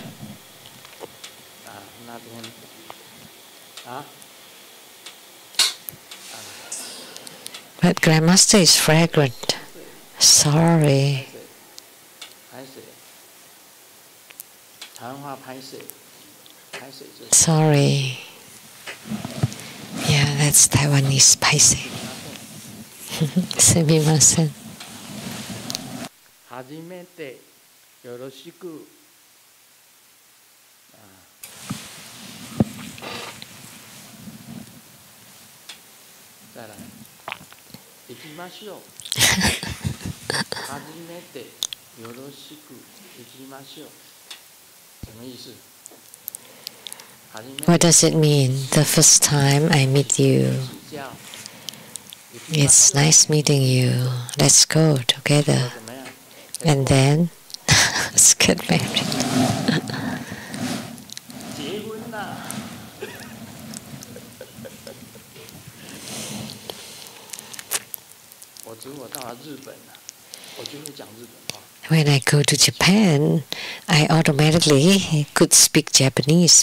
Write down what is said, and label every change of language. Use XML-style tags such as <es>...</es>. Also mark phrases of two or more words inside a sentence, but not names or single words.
<en>But Grandmaster is fragrant. Sorry. Sorry. Yeah, that's Taiwanese paise. Sumimasen.</en> <ja>初めてよろしく。再来。行きましょう。初めてよろしく行きましょう。</ja> <zh>什么意思？</zh> <en>What does it mean? The first time I meet you. It's nice meeting you. Let's go together. And then, let's get married. When I go to Japan, I automatically could speak Japanese.</en>